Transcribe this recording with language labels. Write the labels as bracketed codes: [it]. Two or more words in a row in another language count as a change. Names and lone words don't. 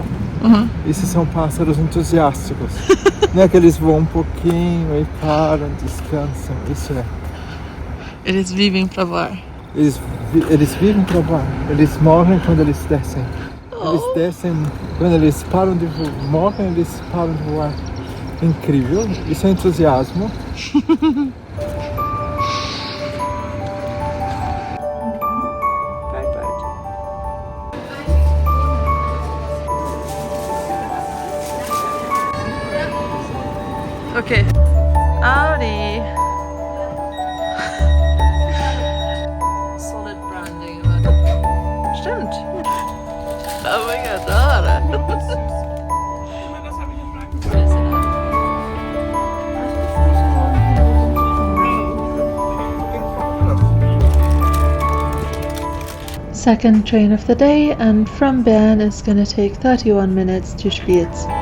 [pt] Esses são pássaros entusiásticos. Não é que eles voam um pouquinho e param, descansam. Isso é. Eles vivem para voar. Eles vivem para voar. Eles morrem quando eles descem. Eles descem, quando eles param de voar, morrem, eles param de voar. Incrível. Isso é entusiasmo. Okay. [en] Audi. Solid branding. [de] Stimmt. Oh mein Gott, da. [en] Second train of the day, and from Bern it's gonna take 31 minutes to Spiez.